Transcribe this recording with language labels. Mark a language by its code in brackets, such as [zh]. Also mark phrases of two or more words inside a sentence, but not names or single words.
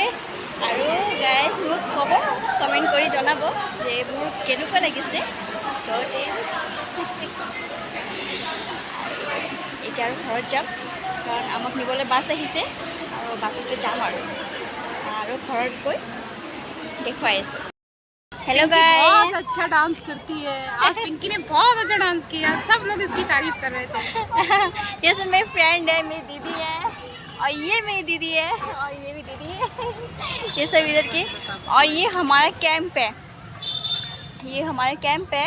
[as] আৰু গাইজ মোক ক'ব, কমেণ্ট কৰি জনাব যে মোৰ কেনেকুৱা লাগিছে ঘৰতে। এতিয়া আৰু ঘৰত যাম কাৰণ আমাক নিবলৈ বাছ আহিছে আৰু বাছতে যাম আৰু ঘৰত গৈ দেখুৱাই আছোঁ। [en] hello guys, [hi] बहुत अच्छा डांस करती है। आज पिंकी ने बहुत अच्छा डांस किया, सब लोग इसकी तारीफ कर रहे थे। ये सब मेरी फ्रेंड है, मेरी दीदी है और ये मेरी दीदी है और ये भी दीदी है। ये सब इधर की। और ये हमारा कैंप है, ये हमारा कैंप है।